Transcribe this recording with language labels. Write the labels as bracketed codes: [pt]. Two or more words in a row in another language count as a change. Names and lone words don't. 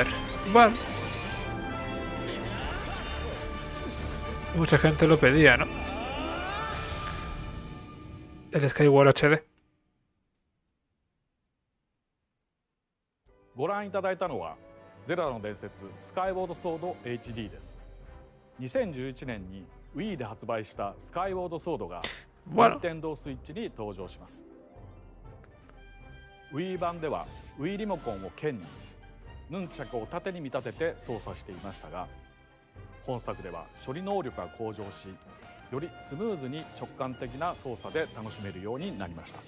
[es] Bueno. Mucha gente lo pedía, ¿no? El Skyward HD. [ja] ご覧いただいたのはゼルダの伝説スカイウォードソード HD です。2011年に Wii で発売したスカイウォードソードが任天堂スイッチに登場します。Wii 版では Wii リモコンを剣にヌンチャクを縦に見立てて操作していましたが、本作では処理能力が向上し、よりスムーズに直感的な操作で楽しめるようになりました。